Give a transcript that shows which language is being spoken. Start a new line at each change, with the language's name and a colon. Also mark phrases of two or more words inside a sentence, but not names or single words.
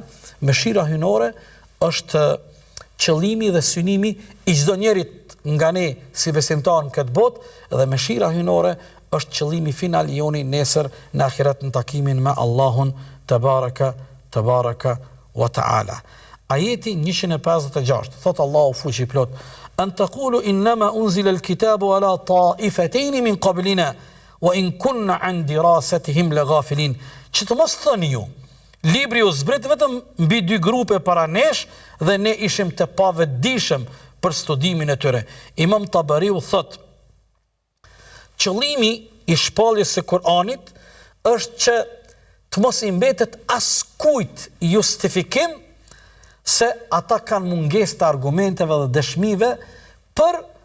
Albanian: Mëshira hynore është qëllimi dhe synimi i çdo njerit nga ne si besimtar në këtë botë, dhe mëshira hynore është qëllimi final i joni nesër në ahiret në takimin me Allahun
Arabic: تبارك وتعالى.
Albanian: Ajeti 156 thot Allahu fuqiplot:
Arabic: "أن تقولوا إنما أنزل الكتاب على طائفتين من قبلنا وإن كنا عن دراستهم لغافلين."
Albanian: Që të mos thoni ju, libri u zbrit vetëm mbi dy grupe para nesh dhe ne ishim të pavetdijshëm për studimin e tyre. Imam Tabariu thot, qëllimi i shpalljes së Kur'anit është që të mos i mbetet askujt justifikim se ata kanë mungesë të argumenteve dhe dëshmive për